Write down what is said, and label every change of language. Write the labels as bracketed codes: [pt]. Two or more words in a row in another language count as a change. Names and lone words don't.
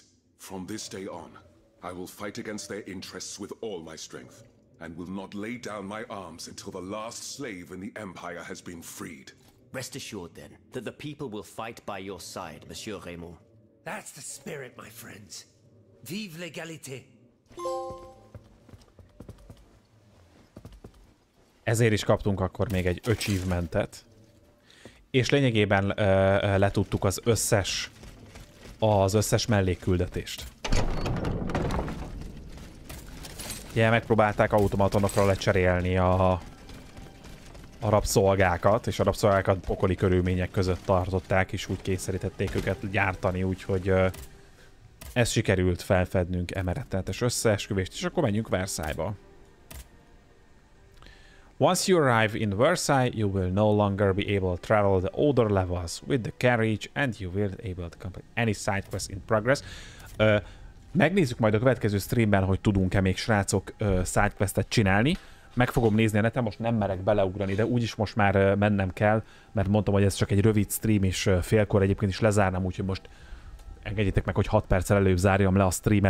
[en] From this day on, I will fight against their interests with all my strength, and will not lay down my arms until the last slave in the Empire has been freed. Rest assured, then, that the people will fight by your side, Monsieur Raymond. That's the spirit, my friends. [fr] Vive l'égalité. [hu] Ezért is kaptunk akkor még egy achievementet. És lényegében letudtuk az összes mellékküldetést. Ugye megpróbálták automatonokra lecserélni a rabszolgákat, és a rabszolgákat pokoli körülmények között tartották, és úgy kényszerítették őket gyártani, úgyhogy ezt sikerült felfednünk emerettenetes összeesküvést, és akkor menjünk Versailles-ba. [en] Once you arrive in Versailles, you will no longer be able to travel the older levels with the carriage, and you will be able to complete any side quest in progress. [hu] Megnézzük majd a következő streamben, hogy tudunk-e még srácok sidequestet csinálni. Meg fogom nézni a neten, most nem merek beleugrani, de úgyis most már mennem kell, mert mondtam, hogy ez csak egy rövid stream, és félkor egyébként is lezárnám, úgyhogy most engedjétek meg, hogy 6 perccel előbb zárjam le a streamet.